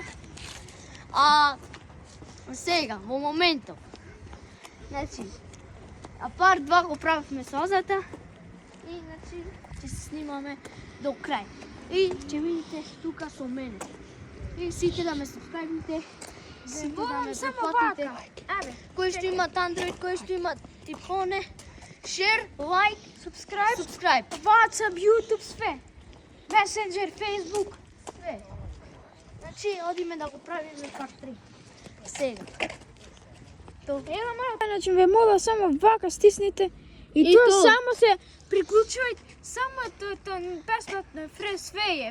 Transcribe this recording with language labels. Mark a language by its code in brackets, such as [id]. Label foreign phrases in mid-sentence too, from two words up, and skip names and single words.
[mk] А сега, во моментов, значи, part 2 го правивме со Азата и значи ќе се снимаме до крај. И ќе видите тука со мене. И сите да ме субскрайбите, сите да ме препратите. Кои што имат Android, кои што имат iPhone, [en] share, like, subscribe. [mk] WhatsApp, YouTube, све. Messenger, Facebook, све. Значи, одиме да го правиме part 3. Сега. Значи ве моля само вака стисните и тоа само се приклучувајте, само тоа бесплатно све е.